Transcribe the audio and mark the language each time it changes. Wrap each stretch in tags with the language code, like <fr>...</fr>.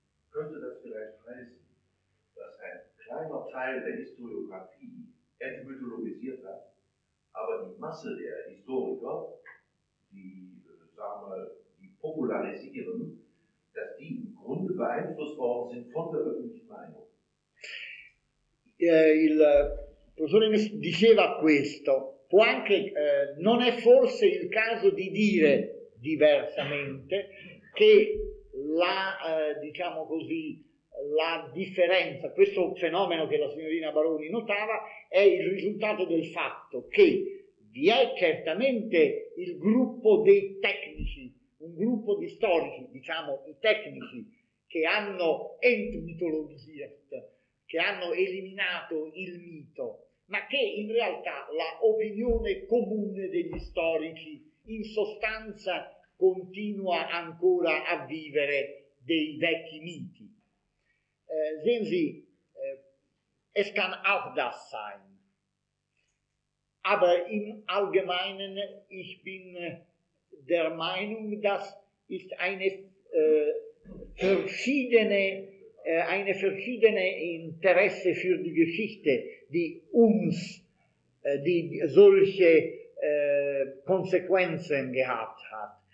<de>Könnte das vielleicht heißen, dass ein kleiner Teil der Historiographie entmythologisiert hat, aber die Masse der Historiker, die, sagen wir, die popularisieren, dass die im Grunde beeinflusst worden sind von der öffentlichen Meinung?</de> <it>Il professore mi diceva questo, può anche, non è forse il caso di dire diversamente che la differenza, questo fenomeno che la signorina Baroni notava, è il risultato del fatto che vi è certamente il gruppo dei tecnici, un gruppo di storici, diciamo i tecnici, che hanno entmitologizzato, che hanno eliminato il mito, ma che in realtà la opinione comune degli storici in sostanza continua ancora a vivere dei vecchi miti.</it> <de>Sehen Sie, es kann auch das sein. Aber im Allgemeinen, ich bin der Meinung, das ist eine verschiedene Interesse für die Geschichte, die uns die solche Konsequenzen gehabt hat.</de>